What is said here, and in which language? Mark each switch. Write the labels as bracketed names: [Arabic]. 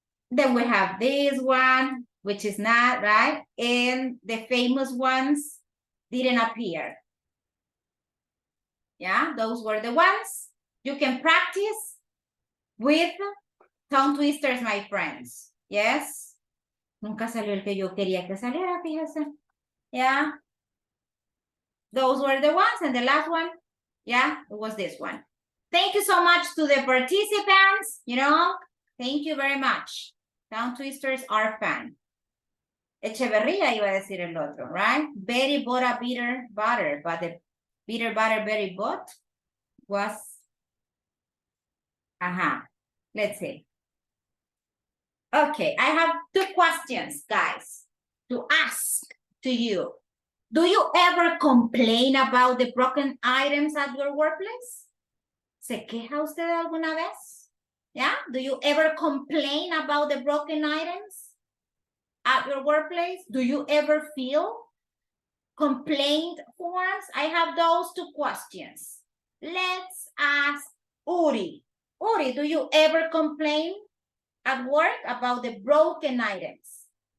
[English] Then we have this one, which is not, right? And the famous ones didn't appear. Yeah, those were the ones. You can practice with tongue twisters, my friends. Yes. [Spanish] Nunca salió el que yo quería que saliera, fíjese. [English] Yeah. Those were the ones. And the last one, yeah, it was this one. Thank you so much to the participants, Thank you very much. Tongue twisters are fun. [Spanish] Echeverría iba a decir el otro, right? [English] Betty bought a bitter butter, but the bitter butter Betty bought was, let's see. Okay, I have 2 questions, guys, to ask to you. Do you ever complain about the broken items at your workplace? [Spanish] ¿Se queja usted alguna vez? [English] Yeah, do you ever complain about the broken items at your workplace? Do you ever feel complaint forms? I have those 2 questions. Let's ask Uri. Uri, do you ever complain at work about the broken items?